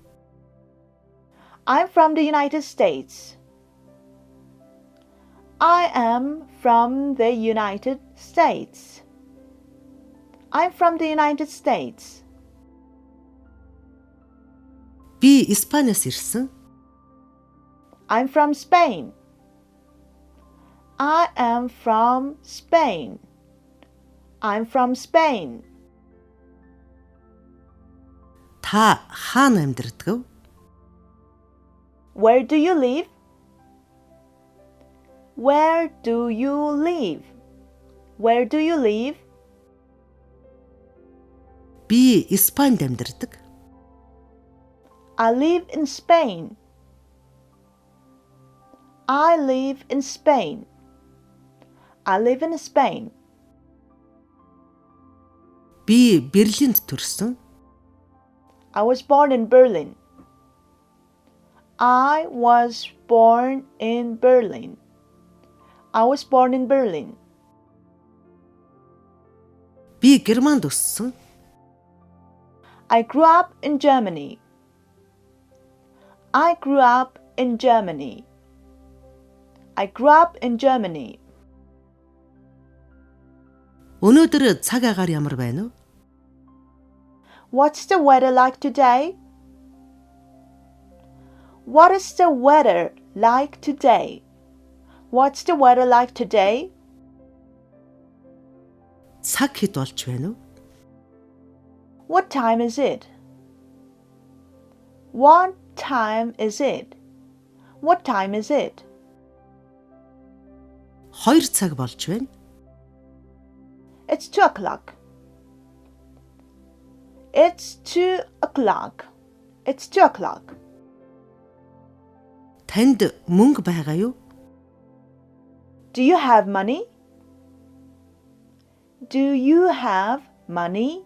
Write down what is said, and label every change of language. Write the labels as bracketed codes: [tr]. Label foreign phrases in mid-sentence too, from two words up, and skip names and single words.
[en] I'm from the United States. I am from the United States. I'm from the United States. [mn] Би Испаниас ирсэн. [en] I'm from Spain. I am from Spain. I'm from Spain. [mn] Та хаана амьдардаг? [en] Where do you live? Where do you live? Where do you live? [mn] Би Испанид амьдардаг. [en] I live in Spain. I live in Spain. I live in Spain. [mn] Би Берлинд төрсөн. [en] I was born in Berlin. I was born in Berlin. I was born in Berlin. [mn] Би Германд өссөн. [en] I grew up in Germany. I grew up in Germany. I grew up in Germany. [mn] Өнөөдөр цаг агаар ямар байна вэ? [en] What's the weather like today? What is the weather like today? What's the weather like today? [mn] Цаг хэд болж байна вэ? [en] What time is it? What time is it? What time is it? [mn] 2 цаг болж байна. [en] It's 2 o'clock. It's 2 o'clock. It's 2 o'clock. [mn] Танд мөнгө байгаа юу? [en] Do you have money? Do you have money?